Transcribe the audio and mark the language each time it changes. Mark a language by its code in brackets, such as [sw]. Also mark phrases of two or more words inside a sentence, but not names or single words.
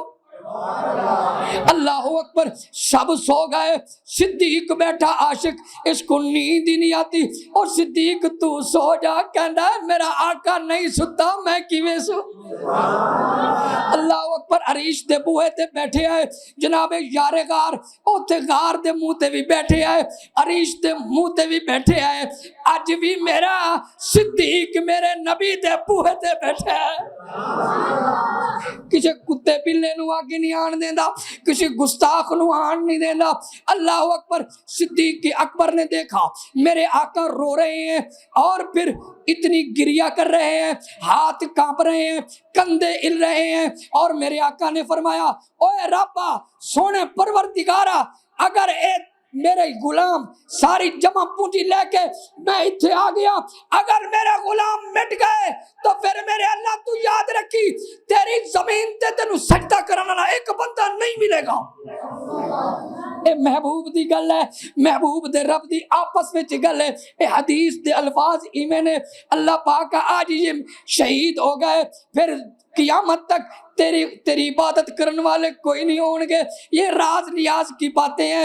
[ur] اللہ اکبر، سب سو گئے، صدیق بیٹھا عاشق، اس کو نیند ہی نہیں آتی، اور صدیق تو سو جا، کہنا ہے [pa] میرا آقا نہیں ستا میں کیویں سو۔ اللہ اکبر، عریش دے بوئے تے بیٹھے آئے جناب یار غار، اوتے غار دے منہ تے بھی بیٹھے آئے، عریش دے منہ تے بھی بیٹھے آئے، اج بھی میرا صدیق میرے نبی دے بوئے تے بیٹھے آئے۔ کسی کتے پلے نو آگے نہیں آن دیندا، کسی گستاخ نو آن نہیں دیندا۔ [ur] اللہ اکبر، صدیق اکبر نے دیکھا میرے آقا رو رہے ہیں اور پھر اتنی گریہ کر رہے ہیں، ہاتھ کانپ رہے ہیں، کندھے ہل رہے ہیں، اور میرے آقا نے فرمایا [pa] اوے ربا سونے پروردگارا، اگر میرے غلام ساری جمع پونجی لے کے میں اتھے آ گیا، [ur] اگر میرے غلام مٹ گئے تو پھر [pa] میرے اللہ تو یاد رکھی تیری زمین تے تینو سجدہ کرنے والا ایک بندہ نہیں ملے گا۔ اے محبوب دی گل ہے، محبوب دے رب دی آپس میں گل ہے، اے حدیث دے الفاظ ایمیں نے، [ur] اللہ پاک آج یہ شہید ہو گئے، پھر قیامت تک تیری عبادت کرنے والے کوئی نہیں ہوں گے، یہ راز نیاز کی باتیں ہیں۔